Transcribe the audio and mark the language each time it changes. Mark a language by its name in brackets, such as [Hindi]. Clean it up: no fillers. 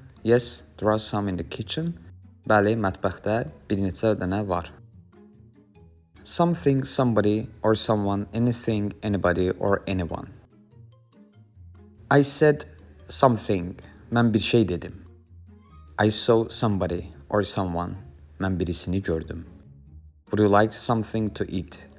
[English] Yes, there are some in the kitchen. [Azerbaijani] Bəli, mətbəxdə bir neçə dənə var. [English] Something, somebody or someone, anything, anybody or anyone. I said something. [Azerbaijani] Mən bir şey dedim. [English] I saw somebody or someone. [Azerbaijani] Mən birisini gördüm. [English] Would you like something to eat?